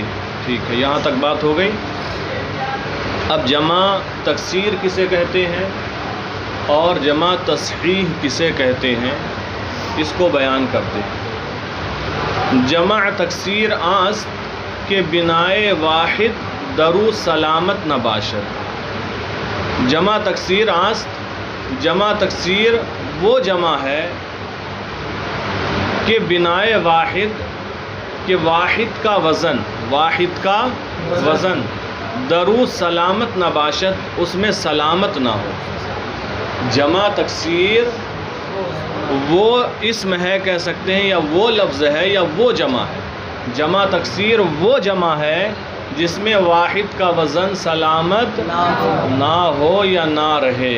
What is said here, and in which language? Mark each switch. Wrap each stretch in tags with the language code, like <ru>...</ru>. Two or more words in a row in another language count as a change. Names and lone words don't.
<ur>ٹھیک ہے، یہاں تک بات ہو گئی۔ اب جمع تکسیر کسے کہتے ہیں اور جمع تصحیح کسے کہتے ہیں، اس کو بیان کرتے ہیں۔</ur> <fa>جمع تکسیر آست کے بنائے واحد درو سلامت نباشد۔ جمع تکسیر آست،</fa> <ur>جمع تکسیر وہ جمع ہے کہ بنائے واحد، کہ واحد کا وزن، واحد کا وزن</ur> <fa>درو سلامت نباشد،</fa> <ur>اس میں سلامت نہ ہو۔ جمع تکسیر وہ اسم ہے کہہ سکتے ہیں، یا وہ لفظ ہے، یا وہ جمع ہے۔ جمع تکسیر وہ جمع ہے جس میں واحد کا وزن سلامت نہ ہو یا نہ رہے۔</ur>